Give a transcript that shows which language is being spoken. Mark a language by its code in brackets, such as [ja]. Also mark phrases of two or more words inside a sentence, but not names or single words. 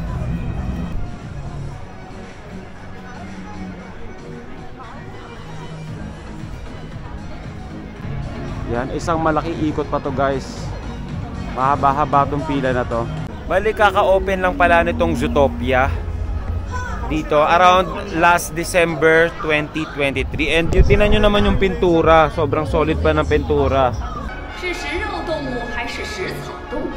[tl] Yan, isang malaking ikot pa to guys. Mahaba-haba tong pila na to. Bali, kaka-open lang pala nitong Zootopia dito around last December 2023. And yun, tinan nyo naman yung pintura. Sobrang solid pa ng pintura. [zh] 是食肉动物还是食草动物？